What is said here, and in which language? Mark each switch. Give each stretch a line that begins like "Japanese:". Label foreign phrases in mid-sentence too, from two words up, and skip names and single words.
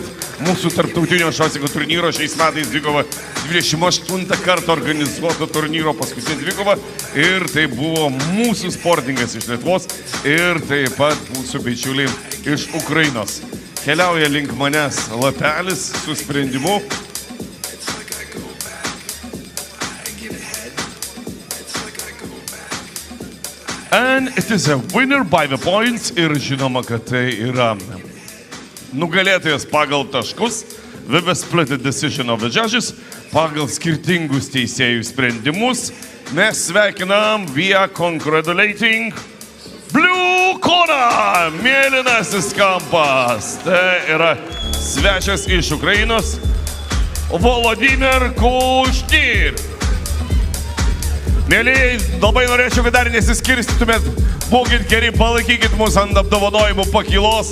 Lithuanian: Mūsų tarptautinio šosiko turnyro šiais metais dvikova 28 kartą organizuoto turnyro paskutinė dvikova. Ir tai buvo mūsų sportininkas iš Lietuvos ir taip pat mūsų bičiuliai iš Ukrainos. Keliauja link manęs lapelis su sprendimu.
English: And it is a winner by the points.
Lithuanian: Ir žinoma, kad tai yra nugalėtojas pagal taškus.
English: The split decision of the judges.
Lithuanian: Pagal skirtingus teisėjų sprendimus. Mes sveikinam,
English: we are congratulating Blue Corner,
Lithuanian: mėlynasis kampas. Tai yra svečias iš Ukrainos, Volodymyr Kušnyr. Mėlyjei, labai norėčiau, kad dar nesiskirstytumėt, būkit geri, palaikykit mūsų ant apdovanojimų pakylos.